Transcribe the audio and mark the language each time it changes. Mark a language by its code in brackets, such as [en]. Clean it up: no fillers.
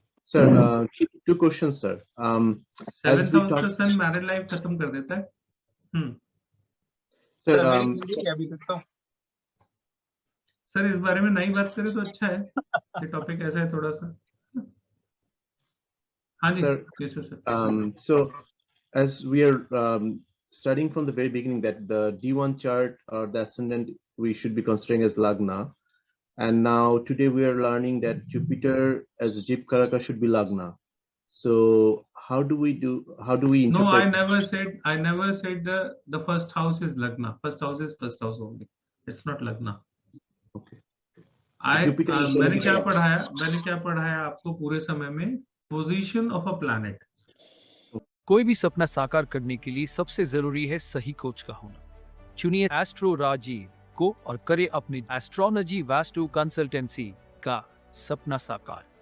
[en] Sir, two questions, sir. [hi] 7th house का सन married life खत्म कर देता है। [en] Sir, [hi] अभी तक तो सर इस बारे में नई बात करें तो अच्छा है, ये टॉपिक ऐसा है थोड़ा सा। हाँ जी sir. [en] So as we are studying from the very beginning that the D1 chart or the ascendant we should be considering as Lagna, and now today we are learning that Jupiter as Jeep Karaka should be Lagna. So how do we interpret? No, I never said the first house is Lagna. First house is first house only. It's not Lagna. Okay. [hi] मैंने क्या पढ़ाया आपको पूरे समय में? [en] Position of a planet. [hi] कोई भी सपना साकार करने के लिए सबसे जरूरी है सही कोच का होना। चुनिए एस्ट्रो राजीव को और करे अपनी एस्ट्रोलॉजी वास्तु कंसल्टेंसी का सपना साकार।